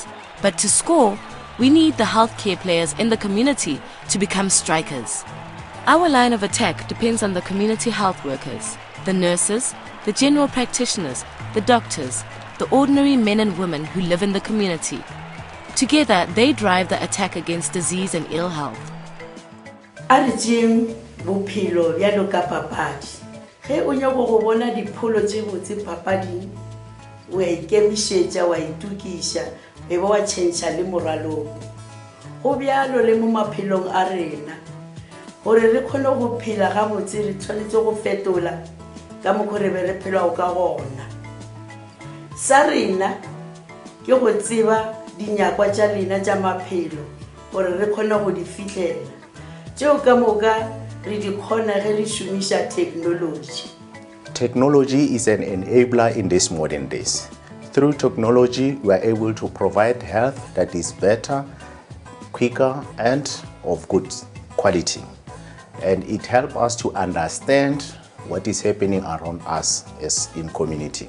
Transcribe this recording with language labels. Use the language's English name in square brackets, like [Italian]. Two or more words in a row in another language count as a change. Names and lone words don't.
[English] But to score, we need the healthcare players in the community to become strikers. Our line of attack depends on the community health workers, the nurses, the general practitioners, the doctors, the ordinary men and women who live in the community. Together, they drive the attack against disease and ill health. [Northern Sotho] Bophelo bjalo ka papadi ge o nyaka go bona dipholo tse botse papading o a ikemišetša wa itukiša be wa tšhentšha le moralong go bjalo le mo maphelong a rena gore re kgone go phela gabotse re tshwanetse go fetola ka mokgwa re be re phela ka gona sa rena ke go tseba dinyakwa tša rena tša maphelo gore re kgone go di fihlela tšeo ka moka. [English] Technology is an enabler in these modern days. Through technology, we are able to provide health that is better, quicker, and of good quality. And it helps us to understand what is happening around us as in community.